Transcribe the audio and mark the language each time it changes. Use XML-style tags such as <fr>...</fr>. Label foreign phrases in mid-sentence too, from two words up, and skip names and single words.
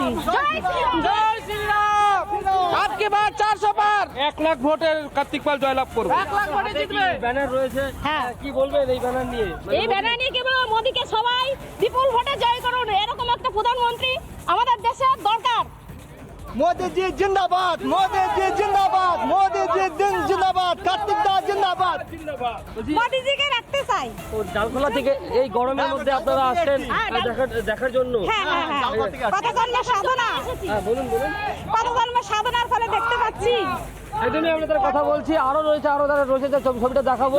<bn>জয় শ্রীরাম। আজকে বার 400 পার 1 লাখ ভোটের কার্তিক পাল জয়লাভ করবে। 1 লাখ ভোটে জিতবে। ব্যানার রয়েছে, হ্যাঁ। কি বলবেন এই ব্যানার নিয়ে? এই ব্যানার নিয়ে কি বলবো, মোদিকে সবাই বিপুল ভোটে জয় করুন। এরকম একটা প্রধানমন্ত্রী আমাদের দেশে দরকার।</bn> <hi>मोदी जी जिंदाबाद, मोदी जी जिंदाबाद, मोदी जी जिंदाबाद, कार्तिक दास जिंदाबाद।</hi> <bn>মোদিজিকে রাখতে চাই। তো ডালখোলা থেকে এই গরমের মধ্যে আপনারা আসছেন দেখার জন্য? হ্যাঁ হ্যাঁ হ্যাঁ, কত জন্মের সাধনা, হ্যাঁ, বলুন বলুন। কত জন্মের সাধনার ফলে দেখতে পাচ্ছি। একদমই আমরা তার কথা বলছি। আরো রয়েছে, আরো যারা রয়েছে, যে ছবিটা দেখাবো।</bn>